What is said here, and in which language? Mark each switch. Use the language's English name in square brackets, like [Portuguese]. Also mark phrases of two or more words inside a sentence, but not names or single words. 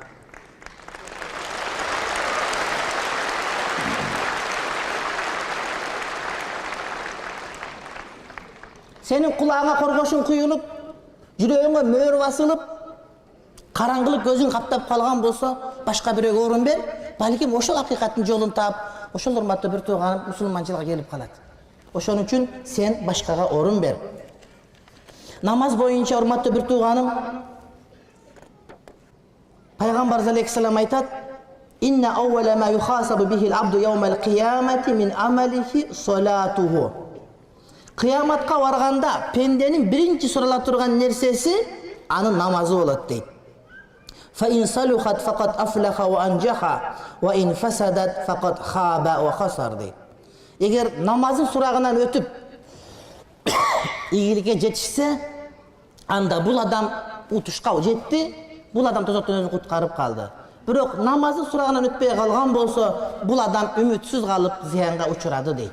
[Kyrgyz] Сенин кулагыңа коргошуң куюлуп, жүрөгүңө мөөр басылып, караңгылык көзүң каптап калган болсо, башка бирөөгө орун бер, балким ошол акыйкаттын жолун таап, ошол урматтуу бир тууганым мусулманчылыкка келип калат. Ошон үчүн сен башкага орун бер. Намаз боюнча, урматтуу бир тууганым, Пайгамбар алейхиссалам айтат: [Arabic] "إن أول ما يحاسب به العبد يوم القيامة من عمله صلاته." [Kyrgyz] Кыяматка барганда пенденин биринчи сурала турган нерсеси анын намазы болот дейт. [Arabic] فإن صلحت فقد أفلح وأنجح وإن فسدت فقد خاب وخسر deyt. [Kyrgyz] Эгер намазын сурагынан өтүп ийгиликке жетишсе, анда бул адам утушка жетти, бул адам тозоктон өзүн куткарып калды. Бирок намазын сурагынан өтпөй калган болсо, бул адам үмүтсүз калып зыянга учурады дейт.